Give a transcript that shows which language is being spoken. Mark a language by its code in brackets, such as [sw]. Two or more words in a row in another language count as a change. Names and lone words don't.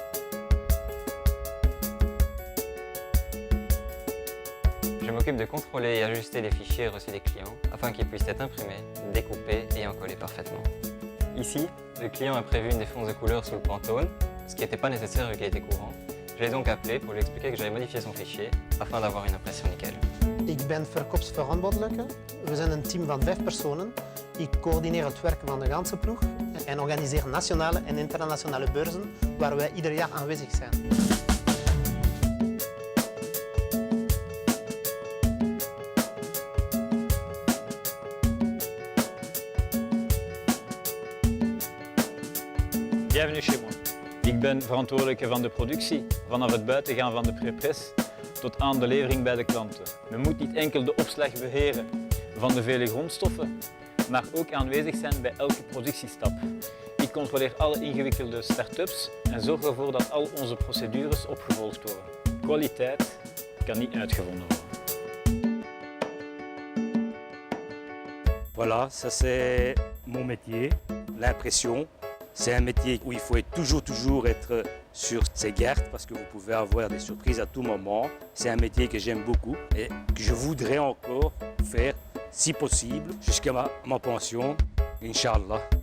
[fr] Je m'occupe de contrôler et ajuster les fichiers reçus des clients afin qu'ils puissent être imprimés, découpés et encollés parfaitement. Ici, le client a prévu une défense de couleur sous le Pantone, ce qui n'était pas nécessaire vu qu'il était courant. Je l'ai donc appelé pour lui expliquer que j'allais modifier son fichier afin d'avoir une impression nickel. [nl] Ik ben verkoopsverantwoordelijke. We zijn een team van 5 personen. Ik coördineer het werk van de ganse ploeg en organiseer nationale en internationale beurzen waar wij ieder jaar aanwezig zijn. [fr] Bienvenue chez moi. [nl] Ik ben verantwoordelijke van de productie, vanaf het buitengaan van de prepres tot aan de levering bij de klanten. Men moet niet enkel de opslag beheren van de vele grondstoffen, maar ook aanwezig zijn bij elke productiestap. Ik controleer alle ingewikkelde start-ups en zorg ervoor dat al onze procedures opgevolgd worden. Kwaliteit kan niet uitgevonden worden. [fr] Voilà, ça c'est mon métier, l'impression. C'est un métier où il faut toujours être sur ses gardes parce que vous pouvez avoir des surprises à tout moment. C'est un métier que j'aime beaucoup et que je voudrais encore faire, si possible, jusqu'à ma pension, [ar] إن شاء الله.